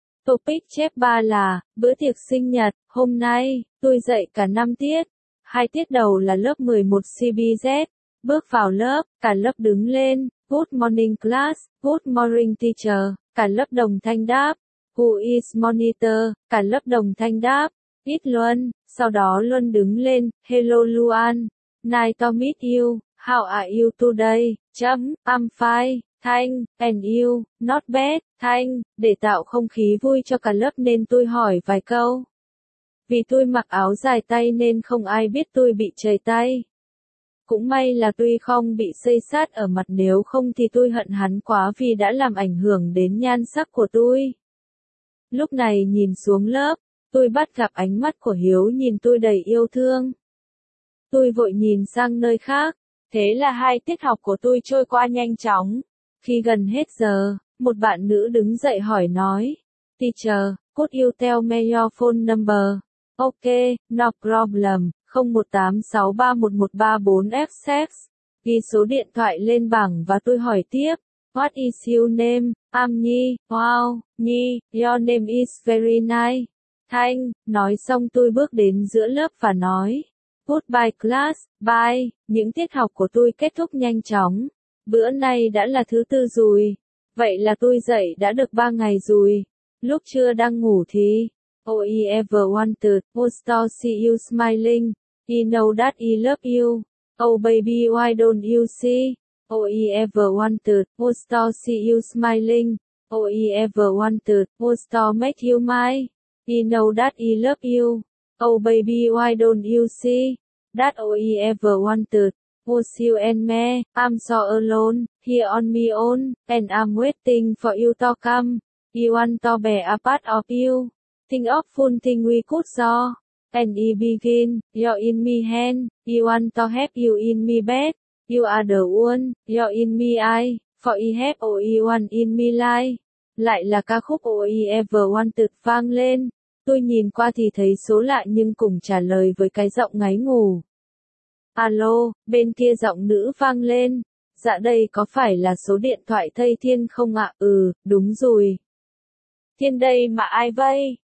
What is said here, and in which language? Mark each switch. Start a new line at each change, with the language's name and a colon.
Vietnamese: Topic chép 3 là, bữa tiệc sinh nhật, hôm nay, tôi dạy cả 5 tiết. 2 tiết đầu là lớp 11 CBZ. Bước vào lớp, cả lớp đứng lên,
English: good morning class, good morning teacher,
Vietnamese: cả lớp đồng thanh đáp.
English: Who is monitor,
Vietnamese: cả lớp đồng thanh đáp. Ít Luân, sau đó Luân đứng lên,
English: hello Luan, nice to meet you, how are you today,
Vietnamese: chấm,
English: I'm fine, thank, and you, not bad, thank.
Vietnamese: Để tạo không khí vui cho cả lớp nên tôi hỏi vài câu. Vì tôi mặc áo dài tay nên không ai biết tôi bị trầy tay. Cũng may là tuy không bị xây sát ở mặt, nếu không thì tôi hận hắn quá vì đã làm ảnh hưởng đến nhan sắc của tôi. Lúc này nhìn xuống lớp. Tôi bắt gặp ánh mắt của Hiếu nhìn tôi đầy yêu thương. Tôi vội nhìn sang nơi khác. Thế là 2 tiết học của tôi trôi qua nhanh chóng. Khi gần hết giờ, một bạn nữ đứng dậy hỏi nói.
English: Teacher, could you tell me your phone number? Ok, no problem. 0183111134 XX.
Vietnamese: Ghi số điện thoại lên bảng và tôi hỏi tiếp.
English: What is your name? I'm Nhi. Wow, Nhi, your name is very nice.
Vietnamese: Thanh, nói xong tôi bước đến giữa lớp và nói,
English: goodbye class, bye,
Vietnamese: những tiết học của tôi kết thúc nhanh chóng, bữa nay đã là thứ tư rồi, vậy là tôi dậy đã được 3 ngày rồi, lúc chưa đang ngủ thì,
English: oh, I ever wanted to see you smiling, he know that he love you, oh baby why don't you see, oh, I ever wanted to see you smiling, oh, I ever wanted to make you mine. He know that he love you. Oh baby why don't you see? That all he ever wanted. Was you and me. I'm so alone. Here on me own. And I'm waiting for you to come. He want to be a part of you. Think of full thing we could so. And he begin. You're in me hand. He want to have you in me bed. You are the one. You're in me eye. For he have all he want in me life.
Vietnamese: Lại là ca khúc all he ever wanted vang lên. Tôi nhìn qua thì thấy số lạ nhưng cũng trả lời với cái giọng ngáy ngủ. Alo, bên kia giọng nữ vang lên. Dạ đây có phải là số điện thoại Thầy Thiên không ạ? Ừ, đúng rồi. Thiên đây mà ai vậy?